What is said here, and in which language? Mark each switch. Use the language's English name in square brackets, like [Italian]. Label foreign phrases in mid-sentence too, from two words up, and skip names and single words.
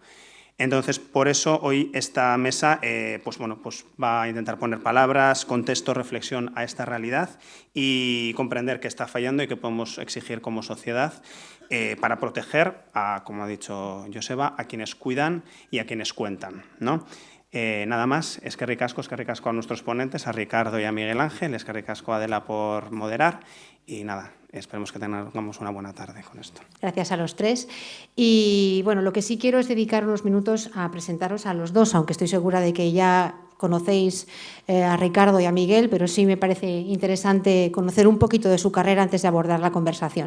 [Spanish] Entonces, por eso hoy esta mesa pues va a intentar poner palabras, contexto, reflexión a esta realidad y comprender qué está fallando y qué podemos exigir como sociedad para proteger, como ha dicho Joseba, a quienes cuidan y a quienes cuentan, ¿no? Nada más, [Basque] eskerrik asko [Spanish] a nuestros ponentes, a Ricardo y a Miguel Ángel, [Basque] eskerrik asko [Spanish] a Adela por moderar y nada, esperemos que tengamos una buena tarde con esto. Gracias a los tres. Y bueno, lo que sí quiero es dedicar unos minutos a presentaros a los dos, aunque estoy segura de que ya conocéis a Ricardo y a Miguel, pero sí me parece interesante conocer un poquito de su carrera antes de abordar la conversación.